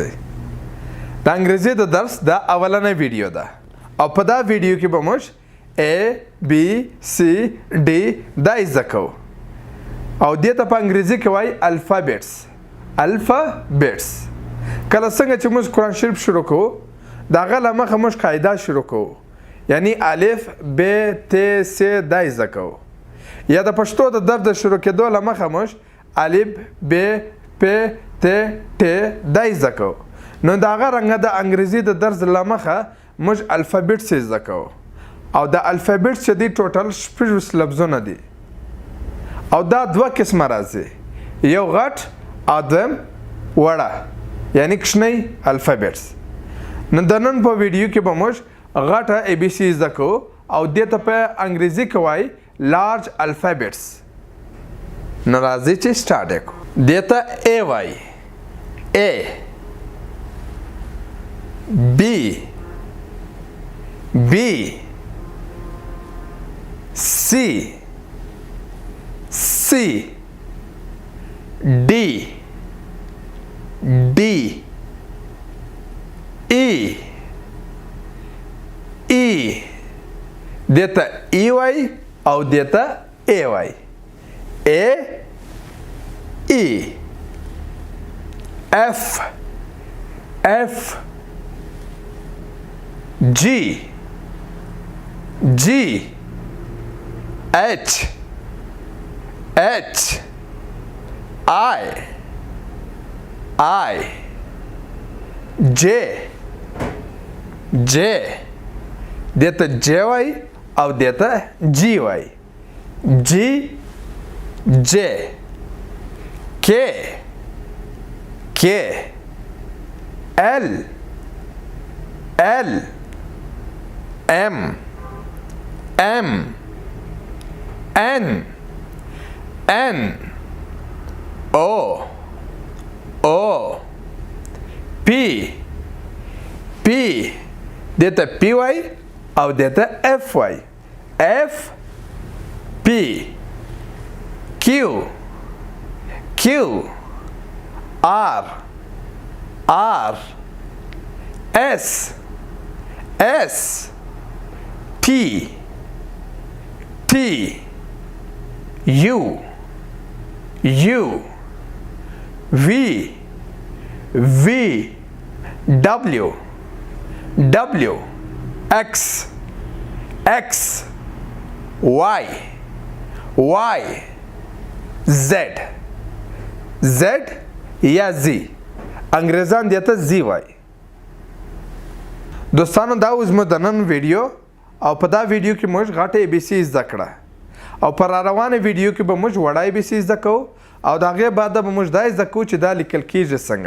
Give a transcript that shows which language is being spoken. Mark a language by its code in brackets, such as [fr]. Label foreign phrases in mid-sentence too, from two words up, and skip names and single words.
[ps] د انګریزي د درس دا اولنۍ ویډیو ده او په دا ویډیو کې به موږ [en] A, B, C, D [ps] دا زده کوو او دې ته په انګریزي کې وایي الفابیټس. الفابیټس کله څنګه چې موږ قرآن شریف شروع کوو د هغه له مخه موږ قاعده شروع کوو، یعنی الف ب ت س دا زده کوو. یا د پښتو د درس د شروع کېدو له مخه موږ الف ب پ ت ټ دا زده کوو. نو د هغه رنګه د انګریزي د درس له مخه موږ الفابیټس زده کوو او د الفابیټس چې دي ټوټل 6 لفظونه دي او دا دوه قسمه راځي، یو غټ او دویم وړه، یعنی کوچنی الفابیټس. نو د نن په ویډیو کې به موږ غټه [en] A B C [ps] زده کوو او دې ته په انګریزي کې وایي [en] large alphabets. [ps] نو راځئ چې سټارټ یې کړو. دې ته A وایي، [en] A B B C C D D E E [ps] دته E وای او دته A وای. [en] A E F F G G H H I I J J [ps] دته J وای او دته G وای. [en] G J K K L L M M N N O O P P [ps] دته P وای او دته F وای. [en] F P Q Q R R S S T T U U V V W W X X Y Y Z Z یا Z. [ps] انګریزان دته Z وای. دوستانو دا اوس مو د نن ویډیو او په دا ویډیو کې موږ غټه [en] A B C [ps] زده کړه او پر روانه ویډیو کې به موږ وړه [en] A B C [ps] زده کوو او د هغې بعد به موږ دا زده کوو چې دا لیکل کیږي څنګه.